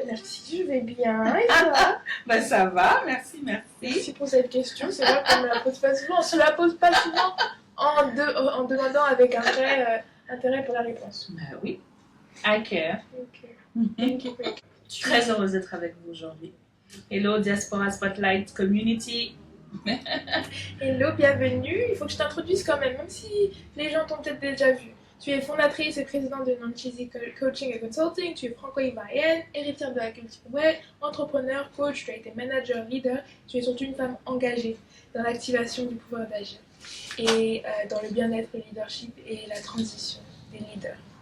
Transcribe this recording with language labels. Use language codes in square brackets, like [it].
[fr] Merci, je vais bien. Et toi? Bah ça va, merci. Merci pour cette question, c'est vrai qu'on ne la pose pas souvent. On ne se la pose pas souvent en demandant avec un vrai intérêt pour la réponse. Bah oui, [en] I care. Thank you. [fr] Je suis très heureuse d'être avec vous aujourd'hui. [en] Hello Diaspora Spotlight Community. [fr] Hello, bienvenue. Il faut que je t'introduise quand même si les gens t'ont peut-être déjà vu. Tu es fondatrice et présidente de Nanchizi Coaching et Consulting, tu es franco-ivoirienne, héritière de la culture web, entrepreneur, coach, tu as été manager, leader, tu es surtout une femme engagée dans l'activation du pouvoir d'agir et dans le bien-être, le leadership et la transition des leaders.